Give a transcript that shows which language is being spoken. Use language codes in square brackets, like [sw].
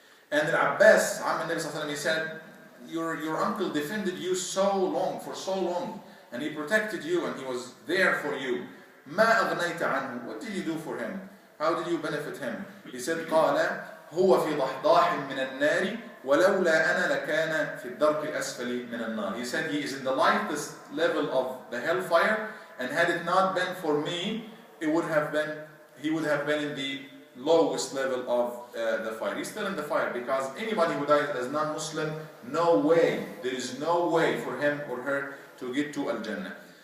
[en] And Al-Abbas, Nabi Sallallahu, he said, your uncle defended you for so long, and he protected you, and he was there for you. [ar] ما أغنيت عنه. [en] What did you do for him? How did you benefit him? He said, [ar] قال هو في ضحضاح من النار ولولا أنا لكان في الدرك الأسفل من النار. [en] He said he is in the lightest level of the hellfire, and had it not been for me, he would have been in the lowest level of the fire. He's still in the fire, because anybody who dies as non-Muslim, there is no way for him or her to get to Al-Jannah.